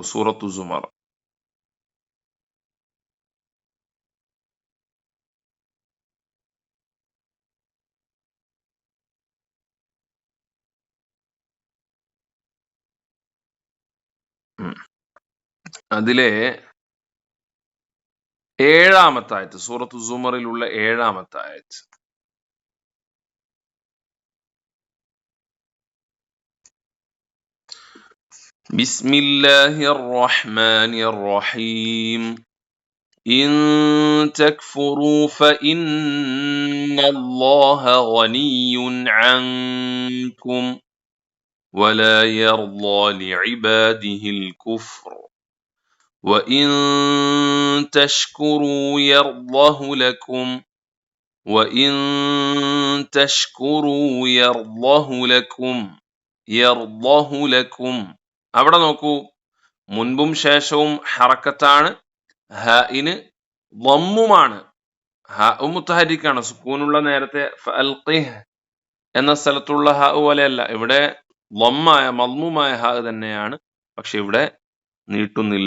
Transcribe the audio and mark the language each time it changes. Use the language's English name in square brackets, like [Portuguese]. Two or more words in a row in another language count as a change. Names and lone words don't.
[Malayalam] സൂറത്തു സുമർ അതിലെ 7-ാമത്തെ ആയത്ത്. സൂറത്തു സുമറിലുള്ള 7-ാമത്തെ ആയത്ത്. [Arabic] بسم الله الرحمن الرحيم. إن تكفروا فإن الله غني عنكم ولا يرضى لعباده الكفر وإن تشكروا يرضه لكم وإن تشكروا يرضه لكم. [Malayalam] അവിടെ നോക്കൂ, മുൻപും ശേഷവും ഹറക്കത്താണ്, ഹഇന് ളമ്മുമാണ്. ഹ മുത്തഹരിക്കാണ്, സുക്കൂനുള്ള നേരത്തെ ഫഅൽഖിഹ് എന്ന സ്ഥലത്തുള്ള ഹ പോലെയല്ല. ഇവിടെ മദ്മൂമായ ഹ തന്നെയാണ്, പക്ഷെ ഇവിടെ നീട്ടുന്നില്ല.